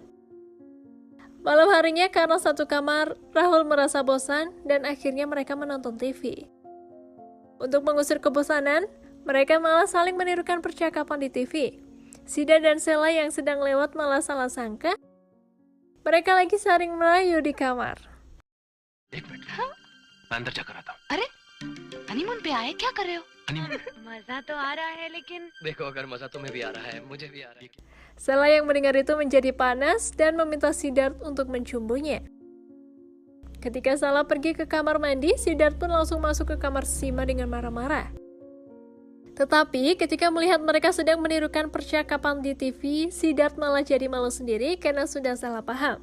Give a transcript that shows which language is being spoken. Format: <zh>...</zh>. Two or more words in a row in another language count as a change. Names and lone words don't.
<id>Malam harinya karena satu kamar, Rahul merasa bosan dan akhirnya mereka menonton TV. Untuk mengusir kebosanan, mereka malah saling menirukan percakapan di TV. Sida dan Sheila yang sedang lewat malah salah sangka mereka lagi saling merayu di kamar.</id> <hi>एक मिनट मैं अंदर जाकर आता हूँ। अरे हनीमून पे आए, क्या कर रहे हो? हनीमून मजा तो आ रहा है लेकिन देखो अगर मजा तुम्हें भी आ रहा है मुझे भी आ रहा है</hi> <id>Sheila yang mendengar itu menjadi panas dan meminta Siddharth untuk mencumbunya. Ketika Sheila pergi ke kamar mandi, Siddharth pun langsung masuk ke kamar Sima dengan marah-marah. Tetapi ketika melihat mereka sedang menirukan percakapan di TV, Siddharth malah jadi malu sendiri karena sudah salah paham.</id>